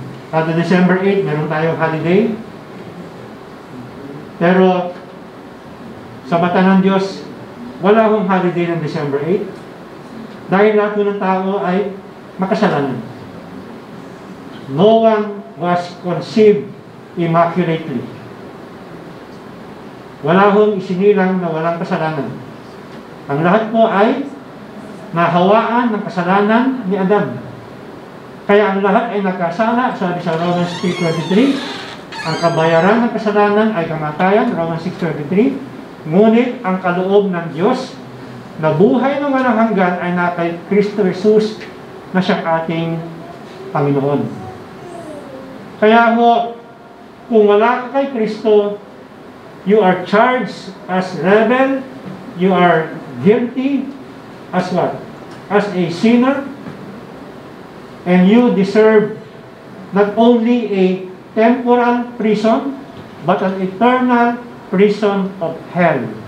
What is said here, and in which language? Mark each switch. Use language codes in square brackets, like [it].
[tl] Kada December 8, meron tayong holiday. Pero sa mata ng Diyos, wala akong holiday ng December 8 dahil lahat ng tao ay makasalanan. [en] No one was conceived immaculately. [tl] Wala hong isinilang na walang kasalanan. Ang lahat po ay nahawaan ng kasalanan ni Adam. Kaya ang lahat ay nagkasala, sabi sa Romans 3:23. Ang kabayaran ng kasalanan ay kamatayan, Romans 6:23. Ngunit ang kaloob ng Diyos na buhay ng walang hanggan ay na kay Kristo Jesus na siyang ating Panginoon. Kaya ho, kung wala ka kay Kristo, [en] you are charged as rebel, you are guilty as what? As a sinner, and you deserve not only a temporal prison, but an eternal prison of hell.